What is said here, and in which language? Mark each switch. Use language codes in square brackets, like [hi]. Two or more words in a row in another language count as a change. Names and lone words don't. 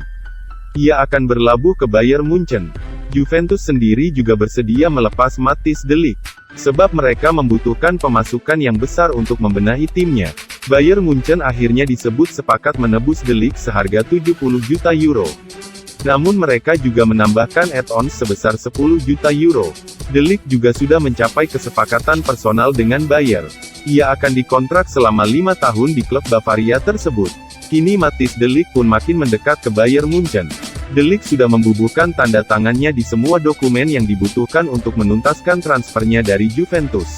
[id] Ia akan berlabuh ke Bayern Munchen. Juventus sendiri juga bersedia melepas Matthijs De Ligt, sebab mereka membutuhkan pemasukan yang besar untuk membenahi timnya. Bayern Munchen akhirnya disebut sepakat menebus De Ligt seharga 70 juta euro. Namun mereka juga menambahkan add-ons sebesar 10 juta euro. De Ligt juga sudah mencapai kesepakatan personal dengan Bayer. Ia akan dikontrak selama 5 tahun di klub Bavaria tersebut. Kini Matthijs De Ligt pun makin mendekat ke Bayern Munchen. De Ligt sudah membubuhkan tanda tangannya di semua dokumen yang dibutuhkan untuk menuntaskan transfernya dari Juventus.